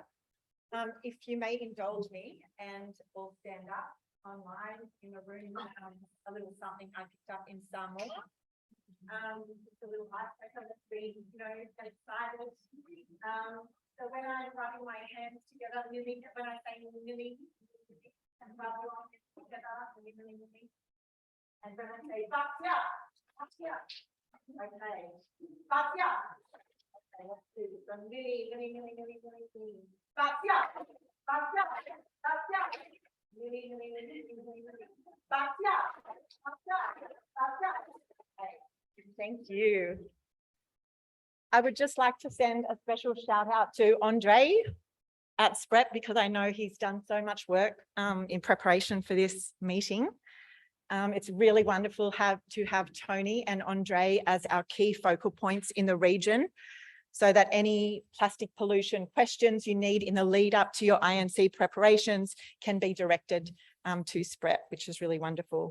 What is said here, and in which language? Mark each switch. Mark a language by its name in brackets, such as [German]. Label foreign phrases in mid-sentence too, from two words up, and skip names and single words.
[English] If you may indulge me and all stand up online in the room, a little something I picked up in Samoa. Just a little icebreaker that's been, excited. So when I'm rubbing my hands together, when I say nini, and rub your hands together, nini, and when I say bakya, okay, bakya. Let's do some nini, bakya, bakya, bakya, nini, bakya, bakya, bakya. Thank you. I would just like to send a special shout out to Andre at SPREP, because I know he's done so much work in preparation for this meeting. It's really wonderful to have Tony and Andre as our key focal points in the region, so that any plastic pollution questions you need in the lead up to your INC preparations can be directed to SPREP, which is really wonderful.